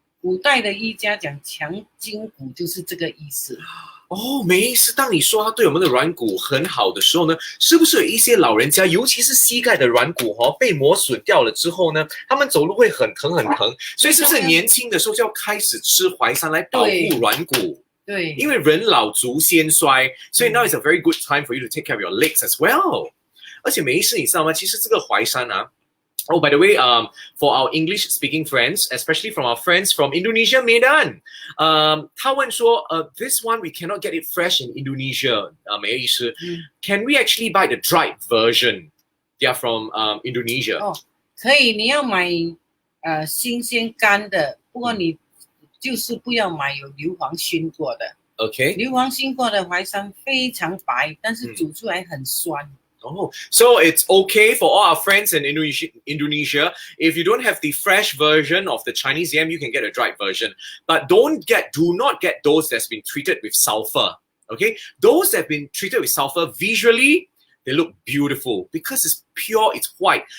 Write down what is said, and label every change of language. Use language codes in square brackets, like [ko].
[zh] 古代的医家讲强筋骨就是这个意思。梅医师，当你说它对我们的软骨很好的时候呢，是不是有一些老人家，尤其是膝盖的软骨被磨损掉了之后呢，他们走路会很疼很疼，所以是不是年轻的时候就要开始吃淮山来保护软骨？对，因为人老足先衰，所以 [en] now is a very good time for you to take care of your legs as well。 [zh] 而且梅医师，你知道吗？其实这个淮山啊。 [en] Oh, by the way, for our English-speaking friends, especially from our friends from Indonesia, Medan, [zh] 他问说, [en] this one we cannot get it fresh in Indonesia, 梅医师, can we actually buy the dried version? They are from Indonesia. [zh] 可以，你要买新鲜干的，不过你就是不要买有硫磺熏过的。 [en] Okay. [zh] 硫磺熏过的淮山非常白，但是煮出来很酸。 [en] So it's okay for all our friends in Indonesia. If you don't have the fresh version of the Chinese yam, you can get a dried version. But do not get those that's been treated with sulfur. Okay? Those that have been treated with sulfur, visually, they look beautiful because it's pure, it's white.